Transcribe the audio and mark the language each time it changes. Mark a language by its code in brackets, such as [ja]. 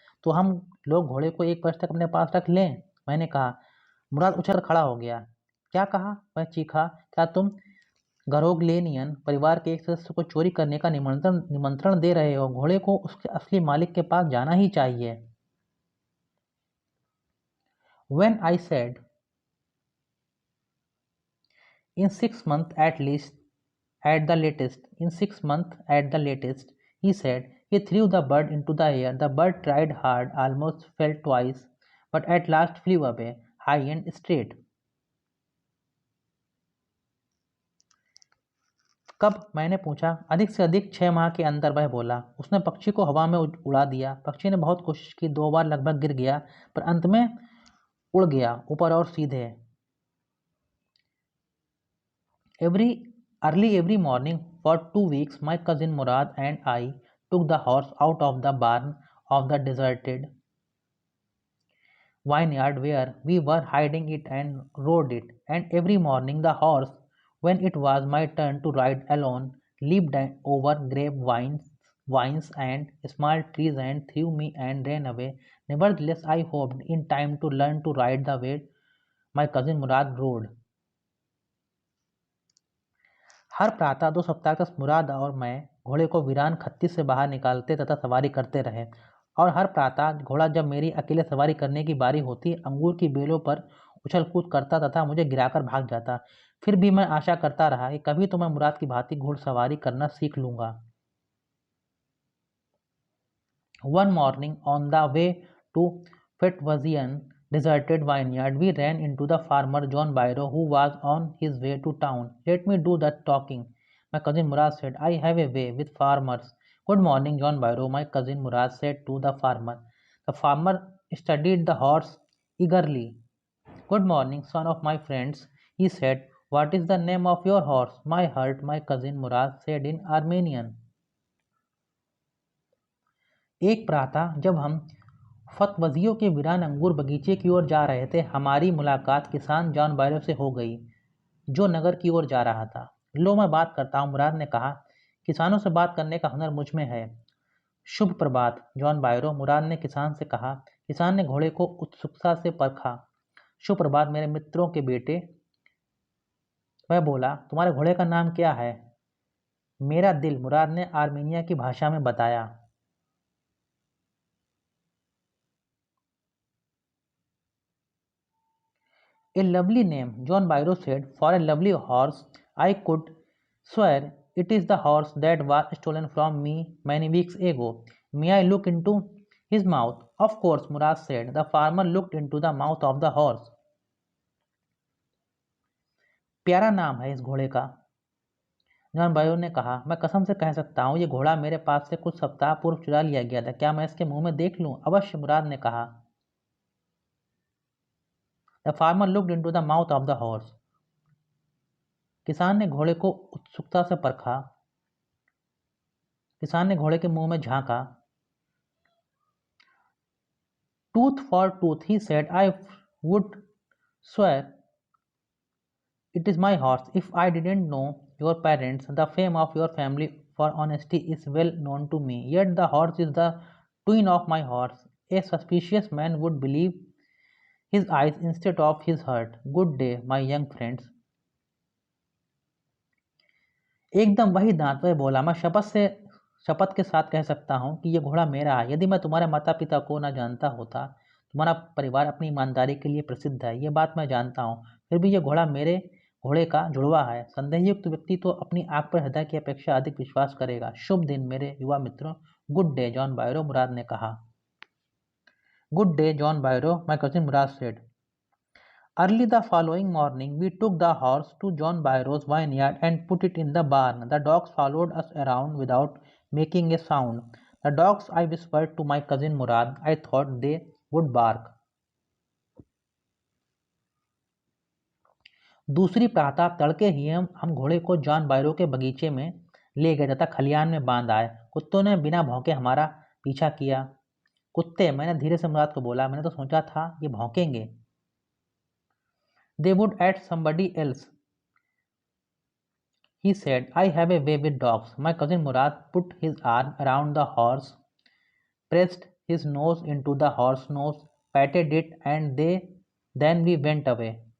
[hi] तो हम लोग घोड़े को 1 वर्ष तक अपने पास रख लें, मैंने कहा। मुराद उछल खड़ा हो गया। क्या कहा? मैं चीखा। क्या तुम गरोगलेनियन परिवार के एक सदस्य को चोरी करने का निमंत्रण दे रहे हो? घोड़े को उसके असली मालिक के पास जाना ही चाहिए। [en] When I said, in 6 months at least, in 6 months at the latest, he said. He threw the bird into the air. The bird tried hard, almost fell twice, but at last flew away, high and straight. [hi] कब? मैंने पूछा। अधिक से अधिक 6 माह के अंदर, वह बोला। उसने पक्षी को हवा में उड़ा दिया। पक्षी ने बहुत कोशिश की, 2 बार लगभग गिर गया, पर अंत में उड़ गया, ऊपर और सीधे। [en] Early every morning for 2 weeks, my cousin Murad and I took the horse out of the barn of the deserted vineyard where we were hiding it and rode it. And every morning the horse, when it was my turn to ride alone, leaped over vines and small trees and threw me and ran away. Nevertheless, I hoped in time to learn to ride the way my cousin Murad rode. [hi] हर प्रातः 2 सप्ताह तक मुराद और मैं घोड़े को वीरान खत्ती से बाहर निकालते तथा सवारी करते रहे। और हर प्रातः घोड़ा जब मेरी अकेले सवारी करने की बारी होती, अंगूर की बेलों पर उछल कूद करता तथा मुझे गिराकर भाग जाता। फिर भी मैं आशा करता रहा कि कभी तो मैं मुराद की भांति घुड़सवारी करना सीख लूँगा। [en] One morning, on the way to Fetwazian deserted vineyard, we ran into the farmer John Byro, who was on his way to town. Let me do the talking, my cousin Murad said. I have a way with farmers. Good morning, John Byro, my cousin Murad said to the farmer. The farmer studied the horse eagerly. Good morning, son of my friends, he said. What is the name of your horse? My hurt, my cousin Murad said in Armenian. [hi] एक प्रातः जब हम फतवजियों के वीरान अंगूर बगीचे की ओर जा रहे थे, हमारी मुलाकात किसान जॉन बायरो से हो गई, जो नगर की ओर जा रहा था। लो, मैं बात करता हूँ, मुराद ने कहा। किसानों से बात करने का हुनर मुझ में है। शुभ प्रभात, जॉन बायरो, मुराद ने किसान से कहा। किसान ने घोड़े को उत्सुकता से परखा। शुभ प्रभात मेरे मित्रों के बेटे, वह बोला। तुम्हारे घोड़े का नाम क्या है? मेरा दिल, मुराद ने आर्मेनिया की भाषा में बताया। [en] A lovely name, John Byro said, for a lovely horse. I could swear it is the horse that was stolen from me many weeks ago. May I look into his mouth? Of course, Murad said. The farmer looked into the mouth of the horse. [hi] प्यारा नाम है इस घोड़े का, John bio ने कहा। मैं कसम से कह सकता हूँ, ये घोड़ा मेरे पास से कुछ सप्ताह पूर्व चुरा लिया गया था। क्या मैं इसके मुंह में देख लूँ? अवश्य, मुराद ने कहा। [en] The farmer looked into the mouth of the horse. [hi] किसान ने घोड़े को उत्सुकता से परखा। किसान ने घोड़े के मुंह में झांका। [en] Tooth for tooth, he said. I would swear it is my horse. If I didn't know your parents, the fame of your family for honesty is well known to me. Yet the horse is the twin of my horse. A suspicious man would believe his eyes instead of his heart. Good day, my young friends. [hi] एकदम वही दांत, वह बोला। मैं शपथ के साथ कह सकता हूँ कि यह घोड़ा मेरा है। यदि मैं तुम्हारे माता पिता को न जानता होता। तुम्हारा परिवार अपनी ईमानदारी के लिए प्रसिद्ध है, ये बात मैं जानता हूँ। फिर भी यह घोड़ा मेरे घोड़े का जुड़वा है। संदेहयुक्त व्यक्ति तो अपनी आंख पर हृदय की अपेक्षा अधिक विश्वास करेगा। शुभ दिन मेरे युवा मित्रों। [en] good day, [hi] जॉन बायरो, मुराद ने कहा। [en] Good day, John Byro, my cousin Murad said. Early the following morning, we took the horse to John Byro's vineyard and put it in the barn. The dogs followed us around without making a sound. The dogs, I whispered to my cousin Murad. I thought they would bark. [hi] दूसरी प्रातः तड़के ही हम घोड़े को John बायरो के बगीचे में ले गए तथा खलियान में बांध आए। कुत्तों ने बिना भौंके हमारा पीछा किया। कुत्ते, मैंने धीरे से मुराद को बोला, मैंने तो सोचा था ये भौंकेंगे। [en] They would at somebody else, he said. I have a way with dogs. My cousin Murad put his arm around the horse, pressed his nose into the horse's nose, patted it, and then we went away.